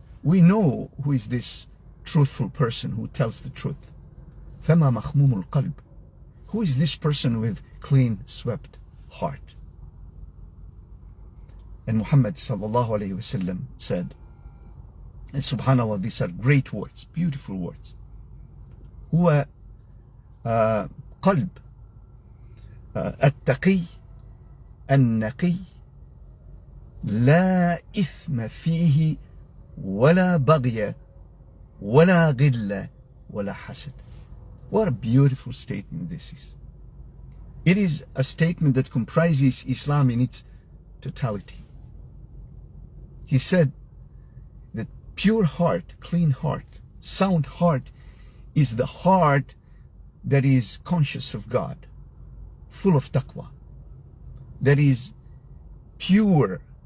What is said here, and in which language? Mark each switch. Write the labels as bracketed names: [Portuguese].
[English] We know who is this truthful person who tells the truth. [Arabic] Fama makhmum al-qalb. [English] Who is this person with clean swept heart? And Muhammad sallallahu alayhi wasallam said, and subhanallah, these are great words, beautiful words. [Arabic] هو قلب التقي النقي لا إثم فيه ولا بغي ولا غل ولا حسد. [English] What a beautiful statement this is. It is a statement that comprises Islam in its totality. He said that pure heart, clean heart, sound heart is the heart that is conscious of God, full of taqwa, that is pure